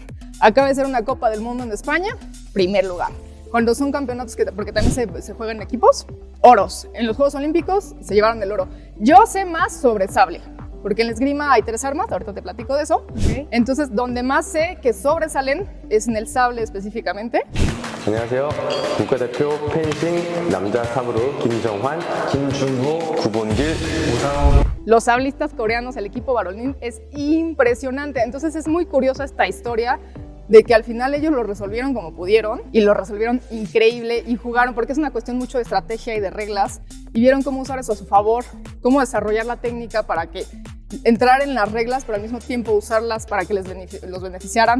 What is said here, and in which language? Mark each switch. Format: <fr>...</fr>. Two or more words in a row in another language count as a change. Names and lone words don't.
<es>Acaba de ser una Copa del Mundo en España, primer lugar. Cuando son campeonatos, porque también se juegan en equipos, oros. En los Juegos Olímpicos se llevaron el oro. Yo sé más sobre sable, porque en la esgrima hay 3 armas, ahorita te platico de eso. Okay. Entonces, donde más sé que sobresalen es en el sable específicamente.</es> <ko>안녕하세요. 국가대표 펜싱 남자 삽으로 김정환, 김준호, 구본길, 우상호.</ko> <es>Los sablistas coreanos, el equipo varonil, es impresionante. Entonces es muy curiosa esta historia de que al final ellos lo resolvieron como pudieron y lo resolvieron increíble y jugaron, porque es una cuestión mucho de estrategia y de reglas, y vieron cómo usar eso a su favor, cómo desarrollar la técnica para que entrar en las reglas, pero al mismo tiempo usarlas para que los beneficiaran.</es>